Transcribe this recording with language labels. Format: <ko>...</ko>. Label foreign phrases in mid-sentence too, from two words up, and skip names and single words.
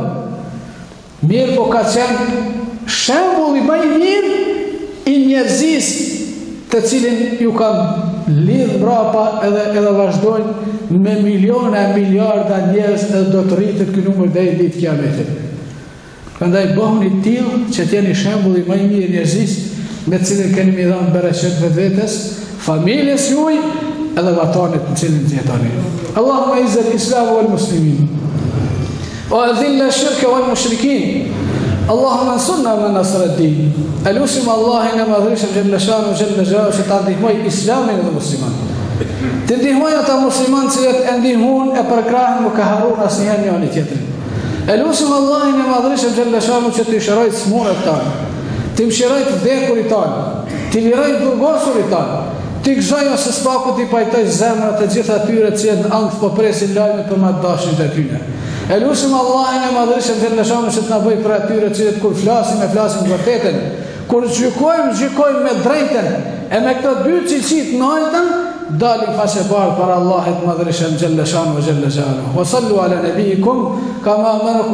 <sq>Mirë po ka qenë shembulli më i mirë i njerëzisë të cilin ju kanë lidhë mbrapa edhe vazhdojnë me miliona e miliarda njerëz edhe do të rritet ky numër deri në ditë kiametit. Prandaj bëhuni tillë që të jeni shembulli më i mirë njerëzisë me të cilin keni më dhënë bereqet vetvetes, familjes juaj edhe vatanit në cilin jetoni.</sq> <ar>اللهم أعز الإسلام والمسلمين وأذل الشرك والمشركين. اللهم انصرنا من نصر الدين.</ar> <sq>Elusim Allahin e Madhëshëm</sq> <ar>جل شأنه جل جلاله</ar> <sq>që ta ndihmoj islamin dhe muslimanët. Të ndihmoj ata muslimanë që e ndihmon e përkrahen nuk e harron asnjëherë njëri tjetrin. Elusim Allahin e Madhëshëm Xheleshanu që të shëroj smunat tanë, të mëshiroj të vdekurit tanë, të liroj burgosurit tanë, të gëzoj ose spaku të i pajtoj zemrat të gjitha atyre që në ankth po presin lajme për ma dashin dhe tyne. Elusim Allahin e Madhëshëm Xheleshanu që të na bëj për atyre që kur flasim vërtetën, kur gjykojmë me drejten, e me këto dy cilësit naltën, dalim faqe bardhë para Allahit Madhëshëm</sq> <ar>جل شأنه جل جلاله. وصلوا على نبيكم كما أمركم</ar>